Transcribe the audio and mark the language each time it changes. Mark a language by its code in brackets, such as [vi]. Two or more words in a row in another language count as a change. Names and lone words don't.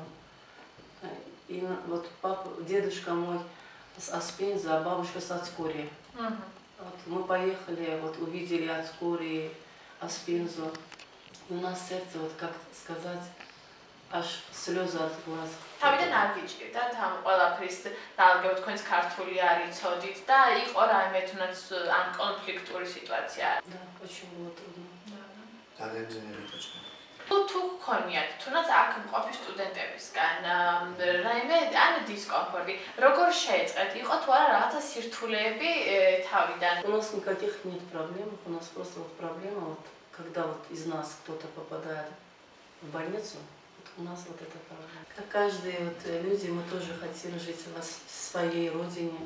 [ru] И вот папа, дедушка мой с Аспенза, а бабушка с Ацкури. Вот мы поехали, вот увидели Ацкури, Аспензу. И у нас сердце, вот как сказать, аж слезы от глаз. [ka] თავიდან არ გიჭირდათ ამ ყველაფრის დაალგებოთ თქვენს ქართული არ იცოდით და იყო რაიმე თუნდაც ან კონფლიქტური სიტუაცია. [ru] Да, очень было трудно. [ka] თუ გქონიათ თუნდაც აქ მყოფი სტუდენტებისგან რაიმე ან დისკომფორტი, როგორ შეეწყეთ? იყო თუ არა რაღაცა სირთულეები თავიდან? [ru] У нас никаких нет проблем, у нас просто вот проблема, вот, когда вот из нас кто-то попадает в больницу, у нас вот это проблема. Как каждые вот люди, мы тоже хотим жить в своей родине.